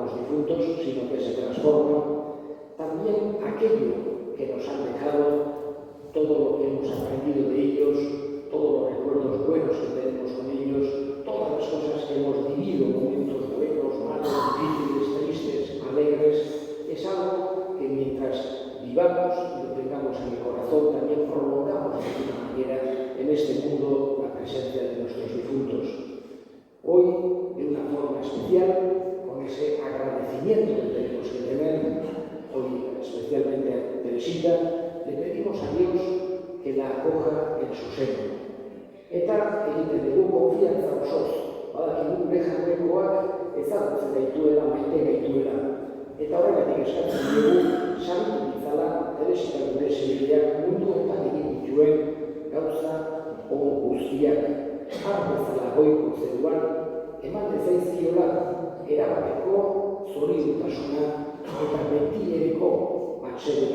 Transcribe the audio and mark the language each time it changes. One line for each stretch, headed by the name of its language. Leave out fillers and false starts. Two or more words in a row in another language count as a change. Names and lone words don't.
Spanish: los difuntos, sino que se transforma, también aquello que nos han dejado, todo lo que hemos aprendido de ellos, todos los recuerdos buenos que tenemos con ellos, todas las cosas que hemos vivido, momentos buenos, malos, difíciles, tristes, alegres, es algo que mientras vivamos y lo tengamos en el corazón, también prolongamos de alguna manera en este mundo la presencia de nuestros difuntos. Hoy, de una forma especial, con ese agradecimiento que tenemos que tener, hoy especialmente a Teresita, le pedimos a Dios que la acoja en su seno.
Basque: Eta egiten dugu konfiantza osoz, badakigu gure jarrekoak ezagutzen gaituela, maite gaituela. Eta horregatik eskatzen dugu, saritu ditzala, Teresita gure segileak mundu honetan egin dituen gauza guztiak har bezala goiko zeruan, eman dezaizkiola erabateko zoriotasuna eta betiereko atsedena.